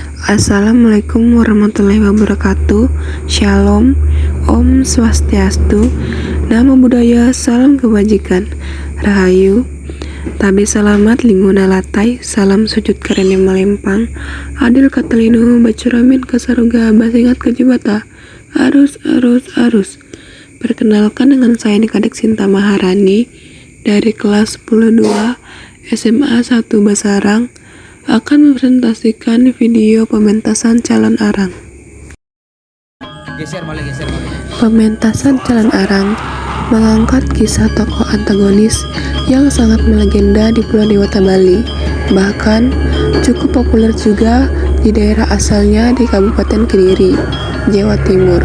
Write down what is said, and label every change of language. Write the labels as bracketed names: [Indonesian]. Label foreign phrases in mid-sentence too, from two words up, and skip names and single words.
[Arabic] السلام عليكم ورحمة الله وبركاته. [Indonesian] Shalom, [Balinese] Om Swastiastu, [Pali] Namo Buddhaya, [Indonesian] salam kebajikan, Rahayu, [Ngaju] tabe selamat linguna latai, salam sujud karene malempang, [Kendayan] adil katalino bacuramin kasaruga basingat kejibata, arus. [Indonesian] Perkenalkan dengan saya Nikadek Sinta Maharani dari kelas 10-2 SMA 1 Basarang, akan mempresentasikan video pementasan calon arang. Geser. Pementasan calon arang mengangkat kisah tokoh antagonis yang sangat melegenda di Pulau Dewata Bali, bahkan cukup populer juga di daerah asalnya di Kabupaten Kediri, Jawa Timur.